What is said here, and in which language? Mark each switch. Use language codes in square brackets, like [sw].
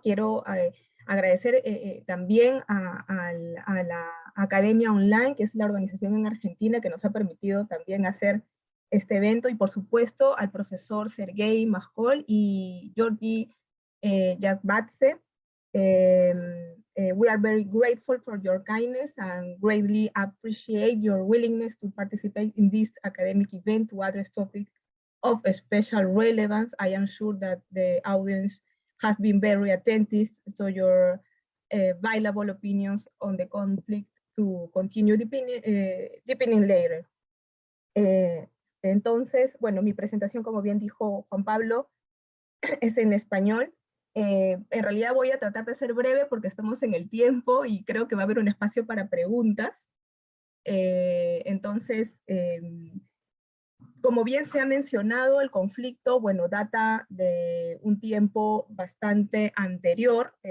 [es] Quiero agradecer también a la Academia Online, que es la organización en Argentina que nos ha permitido también hacer este evento, y por supuesto al profesor Sergei Majkol y Georgi Yakbatse. [en] We are very grateful for your kindness and greatly appreciate your willingness to participate in this academic event to address topics of special relevance. I am sure that the audience has been very attentive to your valuable opinions on the conflict to continue deepening later. [es] Entonces, bueno, mi presentación, como bien dijo Juan Pablo, es en español. En realidad voy a tratar de ser breve porque estamos en el tiempo y creo que va a haber un espacio para preguntas. Entonces, como bien se ha mencionado, el conflicto, bueno, data de un tiempo bastante anterior.